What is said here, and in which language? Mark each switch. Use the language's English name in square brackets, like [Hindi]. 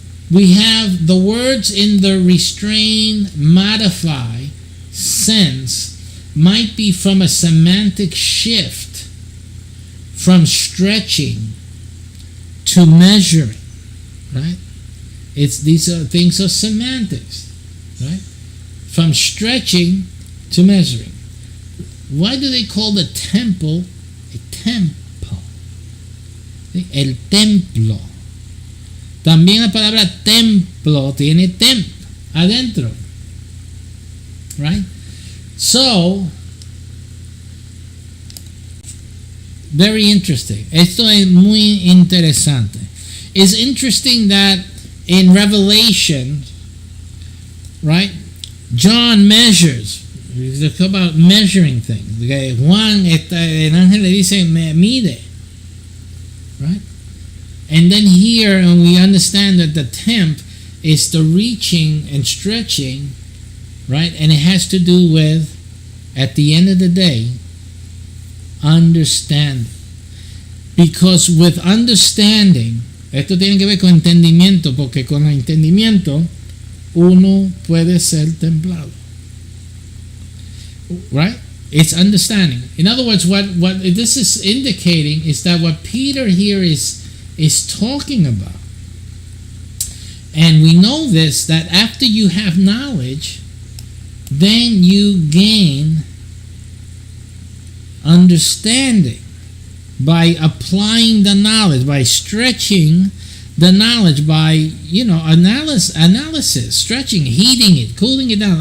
[English] We have the words in the restrain, modify sense might be from a semantic shift from stretching to measuring, right? These are things of semantics, right? From stretching to measuring. Why do they call the temple a temple? [Spanish] El templo. También la palabra templo tiene temp adentro, right? So, very interesting. Esto es muy interesante. [English] It's interesting that in Revelation, right, John measures. We talk about measuring things. Okay? Juan, el ángel le dice, mide, right? And then here, and we understand that the temp is the reaching and stretching, right? And it has to do with, at the end of the day, understanding. [Spanish] Because with understanding, esto tiene que ver con entendimiento, porque con el entendimiento uno puede ser templado. [English] Right? It's understanding. In other words, what this is indicating is that what Peter here is talking about. And we know this, that after you have knowledge, then you gain understanding by applying the knowledge, by stretching the knowledge, by analysis, stretching, heating it, cooling it down.